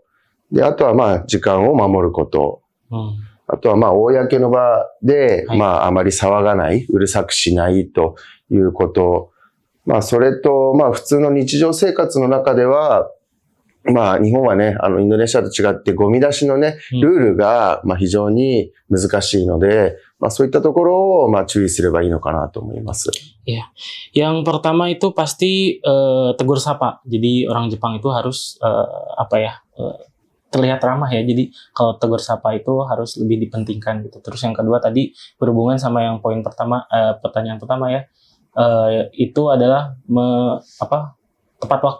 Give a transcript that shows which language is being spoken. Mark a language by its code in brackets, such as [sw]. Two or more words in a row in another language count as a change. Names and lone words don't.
[ja] で、あとはまあ、時間を守ること。あとはまあ、公の場で、まあ、あまり騒がない、うるさくしないということ。まあ、それと、まあ、普通の日常生活の中では、まあ、日本はね、インドネシアと違ってゴミ出しのね、ルールが、まあ、非常に難しいので、まあ、そういったところを、まあ、注意すればいいのかなと思います。 [id] Iya. Yang pertama itu pasti tegur sapa. Jadi orang Jepang itu harus terlihat ramah ya. Jadi kalau tegur sapa itu harus lebih dipentingkan gitu. Terus yang kedua tadi berhubungan sama yang poin pertama, pertanyaan pertama ya, itu adalah tepat waktu.